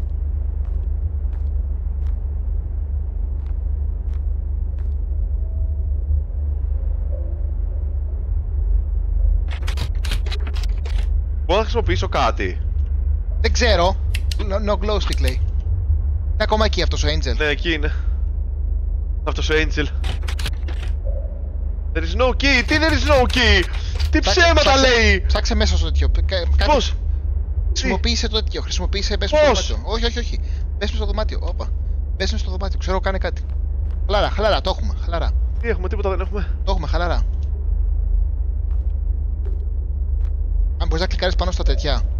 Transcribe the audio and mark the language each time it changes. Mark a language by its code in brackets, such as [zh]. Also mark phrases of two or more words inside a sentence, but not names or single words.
[el] Μπορώ να χρησιμοποιήσω κάτι. Δεν ξέρω. [en] No glow stick [el] λέει. Είναι ακόμα εκεί αυτός ο Angel. Ναι, εκεί είναι. Αυτός ο Angel. [en] There is no key. [el] Τι [en] there is no key? [el] Τι ψέματα λέει. Ψάξε μέσα στο τέτοιο. Πώς? Χρησιμοποίησε το τέτοιο. Χρησιμοποίησε. Μπες στο δωμάτιο. Όχι. Μπες στο δωμάτιο. Όπα. Μπες στο δωμάτιο. Ξέρω, κάνε κάτι. Χαλαρά. Το έχουμε. Χαλαρά. Τι έχουμε, τίποτα δεν έχουμε. Το έχουμε. Χαλαρά. Αν μπορείς να κλικάρεις πάνω στα τέτοια.